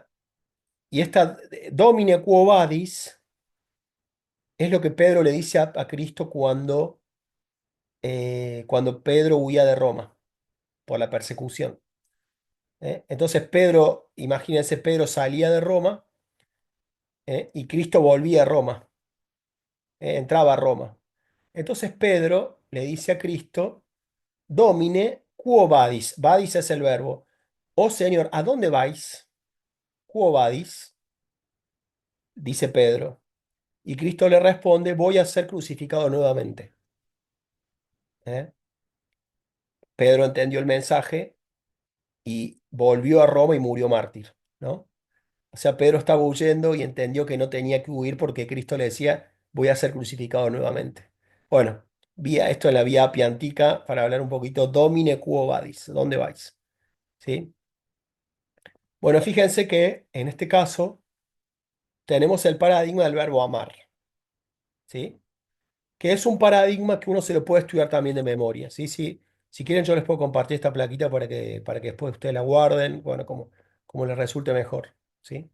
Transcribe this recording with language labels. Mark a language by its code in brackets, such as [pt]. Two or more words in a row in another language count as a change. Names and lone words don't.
[es] Y esta [la] Domine Quo Vadis [es] es lo que Pedro le dice a Cristo cuando Pedro huía de Roma por la persecución. Entonces Pedro, imagínense, Pedro salía de Roma, y Cristo volvía a Roma, entraba a Roma. Entonces Pedro le dice a Cristo, [la] Domine quo vadis. [es] Vadis es el verbo. Oh Señor, ¿a dónde vais? [la] Quo vadis, [es] dice Pedro. Y Cristo le responde, voy a ser crucificado nuevamente. ¿Eh? Pedro entendió el mensaje y volvió a Roma y murió mártir, ¿no? O sea, Pedro estaba huyendo y entendió que no tenía que huir porque Cristo le decía, voy a ser crucificado nuevamente. Bueno, vía esto en la Vía Appia Antica para hablar un poquito, [la] Domine quo vadis, [es] ¿dónde vais? ¿Sí? Bueno, fíjense que en este caso tenemos el paradigma del verbo amar, ¿sí? Que es un paradigma que uno se lo puede estudiar también de memoria, ¿sí? Sí, si quieren yo les puedo compartir esta plaquita para que después ustedes la guarden, bueno, como les resulte mejor, ¿sí?